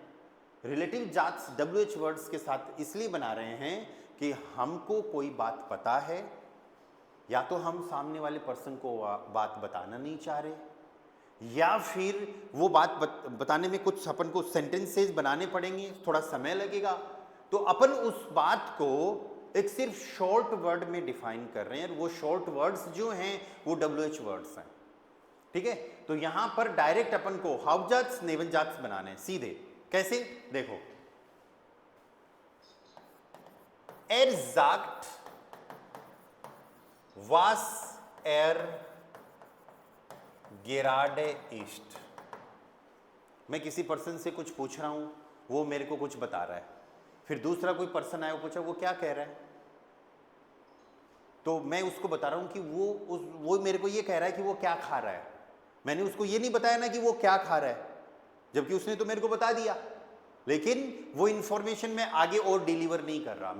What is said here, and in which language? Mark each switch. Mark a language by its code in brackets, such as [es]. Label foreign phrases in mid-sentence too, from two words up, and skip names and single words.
[de] Relativ Sätze [en] WH words [hi] के साथ इसलिए बना रहे हैं कि हमको कोई बात पता है, या तो हम सामने वाले पर्सन को बात बताना नहीं चाह रहे, या फिर वो बात बताने में कुछ अपन को सेंटेंसेस बनाने पड़ेंगे, थोड़ा समय लगेगा, तो अपन उस बात को एक सिर्फ [en] short word [hi] में डिफाइन कर रहे हैं। और वो [en] short words [hi] जो हैं वो [en] WH words [hi] हैं, ठीक है। तो यहां पर डायरेक्ट अपन को [de] Hauptsätze, Neben Sätze [hi] बनाने हैं सीधे। कैसे? देखो, [de] Er sagt, was er gerade ist। [hi] मैं किसी पर्सन से कुछ पूछ रहा हूं, वो मेरे को कुछ बता रहा है। फिर दूसरा कोई पर्सन आया, वो पूछा वो क्या कह रहा है, तो मैं उसको बता रहा हूं कि वो मेरे को ये कह रहा है कि वो क्या खा रहा है। मैंने उसको ये नहीं बताया ना कि वो क्या खा रहा है, जबकि उसने तो मेरे को बता दिया, लेकिन वो इंफॉर्मेशन मैं आगे और डिलीवर नहीं कर रहा।